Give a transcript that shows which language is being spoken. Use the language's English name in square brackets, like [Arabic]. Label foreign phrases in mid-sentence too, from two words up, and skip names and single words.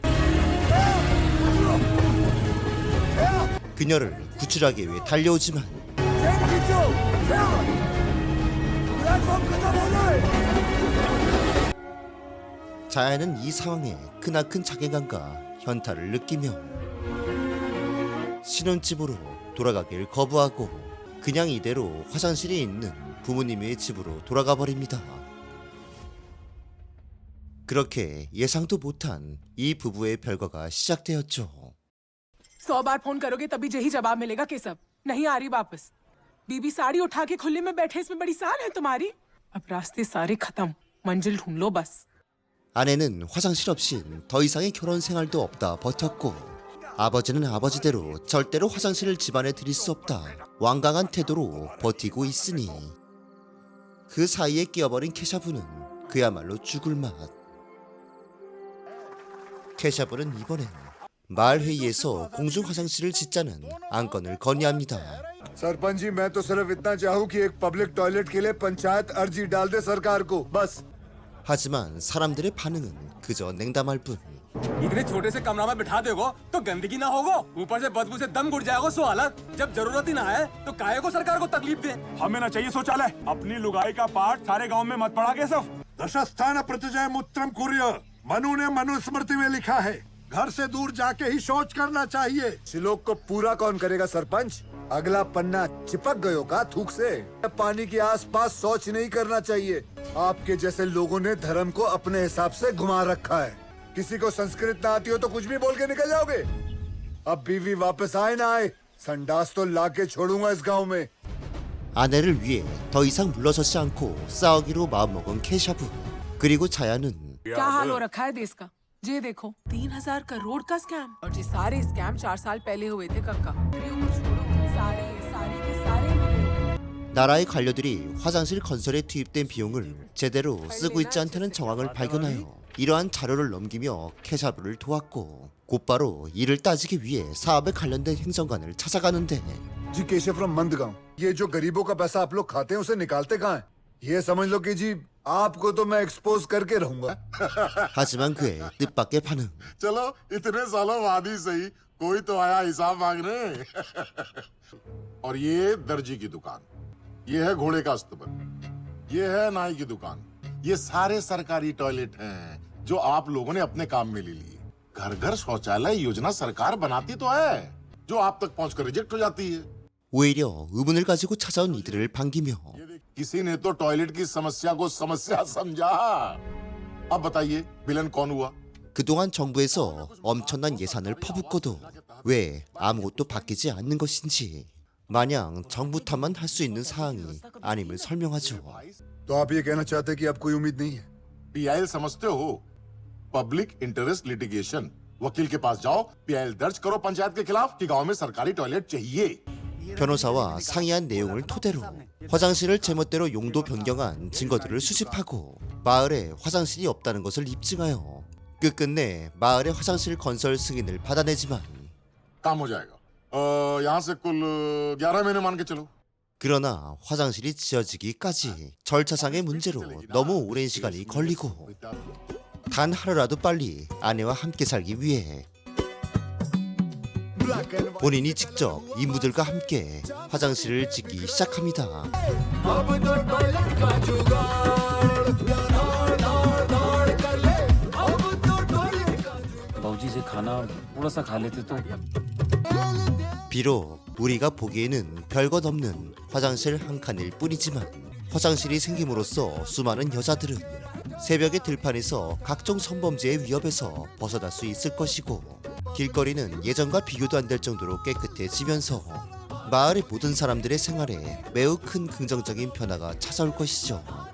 [Korean] 그녀를 구출하기 위해 달려오지만 자야는 이 상황에 크나큰 자괴감과 현타를 느끼며 신혼집으로 돌아가길 거부하고 그냥 이대로 화장실에 있는 부모님의 집으로 돌아가 버립니다. 그렇게 예상도 못한 이 부부의 별거가 시작되었죠. [Hindi] 100 बार फोन करोगे तभी यही जवाब मिलेगा केशव नहीं आ रही वापस बीबी साड़ी उठा के खुले में बैठे इसमें बड़ी साल है तुम्हारी अब रास्ते सारे खत्म मंजिल ढूंढ लो बस [Korean] 아내는 화장실 없인 더 이상의 결혼 생활도 없다 버텼고 아버지는 아버지대로 절대로 화장실을 집안에 들일 수 없다 완강한 태도로 버티고 있으니 그 사이에 끼어버린 케샤브는 그야말로 죽을 맛. 케샤브는 이번엔 마을 회의에서 공중 화장실을 짓자는 안건을 건의합니다. [Hindi] सरपंच जी मैं तो सिर्फ इतना चाहूँ कि एक [English] public toilet [Hindi] के लिए पंचायत अर्जी डाल दे सरकार को बस। [Korean] 하지만 사람들의 반응은 그저 냉담할 뿐. [Hindi] इतने छोटे से कमरा में बिठा देगो तो गंदगी ना होगो ऊपर से बदबू से दम घुट जाएगा सो हालत जब जरूरत ही ना है तो काहे को सरकार को तकलीफ दे हमें ना चाहिए शौचालय अपनी लुगाई का पाठ सारे गांव में मत पड़ा केशव [Sanskrit] दशस्थान प्रतिजय मूत्रम कुर्य [Hindi] मनु ने मनुस्मृति में लिखा है घर से दूर जाके ही शौच करना चाहिए। श्लोक को पूरा कौन करेगा सरपंच? अगला पन्ना चिपक गयो का थूक से। पानी के आसपास शौच नहीं करना चाहिए। आपके जैसे लोगों ने धर्म को अपने हिसाब से घुमा रखा है। किसी को संस्कृत ना आती हो तो कुछ भी बोल के निकल जाओगे। अब बीवी वापस आए ना आए संडास तो लाके छोड़ूंगा इस गांव में। [Korean] 아내를 위해 더 이상 물러서지 않고 싸우기로 마음먹은 케샤브. 그리고 자야는 [Hindi] क्या हाल हो रखा है देश का ये देखो 3000 करोड़ का स्कैम और ये सारे स्कैम 4 साल पहले हुए थे कक्का छोड़ो सारे सारे के सारे मिले [Korean] 나라의 관료들이 화장실 건설에 투입된 비용을 제대로 쓰고 있지 않다는 정황을 발견하여 이러한 자료를 넘기며 케샤브를 도왔고 곧바로 이를 따지기 위해 사업에 관련된 행정관을 찾아가는데 [Hindi] जी केशव फ्रॉम मंदगांव ये जो गरीबों का पैसा आप लोग खाते हैं उसे निकालते कहाँ हैं? ये समझ लो कि जी आपको तो मैं एक्सपोज करके रहूंगा। [Korean] 하지만 그의 뜻밖의 반응. [Hindi] चलो इतने सालों बाद ही सही कोई तो आया हिसाब मांगने। और ये दर्जी की दुकान, ये है घोड़े का अस्तबल, ये है नाई की दुकान, ये सारे सरकारी टॉयलेट हैं जो आप लोगों ने अपने काम में ले लिए। घर घर शौचालय योजना सरकार बनाती तो है जो आप तक पहुंचकर रिजेक्ट हो जाती है। [Korean] 오히려 의문을 가지고 찾아온 이들을 반기며 [Hindi] किसी ने तो टॉयलेट की समस्या को समस्या समझा। अब बताइए विलन कौन हुआ? [Korean] 그동안 정부에서 엄청난 예산을 퍼붓고도 왜 아무것도 바뀌지 않는 것인지 마냥 정부 탓만 할 수 있는 사항이 아님을 설명하죠. [Hindi] तो आप ये कहना चाहते हैं कि अब कोई उम्मीद नहीं है? पीआईएल समझते हो? [English] public interest litigation. [Hindi] वकील के पास जाओ, पीआईएल दर्ज करो पंचायत के खिलाफ कि गांव में सरकारी टॉयलेट चाहिए। [Korean] 변호사와 상의한 내용을 토대로 화장실을 제멋대로 용도 변경한 증거들을 수집하고 마을에 화장실이 없다는 것을 입증하여 끝끝내 마을에 화장실 건설 승인을 받아내지만 [Hindi] काम हो जाएगा। यहाँ से कुल 11 महीने मान के चलो। [Korean] 그러나 화장실이 지어지기까지 절차상의 문제로 너무 오랜 시간이 걸리고 단 하루라도 빨리 아내와 함께 살기 위해 본인이 직접 인부들과 함께 화장실을 짓기 시작합니다. [Hindi] बाबूजी से खाना थोड़ा सा खा लेते तो [Korean] 비록 우리가 보기에는 별것 없는 화장실 한 칸일 뿐이지만 화장실이 생김으로써 수많은 여자들은 새벽의 들판에서 각종 성범죄의 위협에서 벗어날 수 있을 것이고 길거리는 예전과 비교도 안 될 정도로 깨끗해지면서 마을의 모든 사람들의 생활에 매우 큰 긍정적인 변화가 찾아올 것이죠.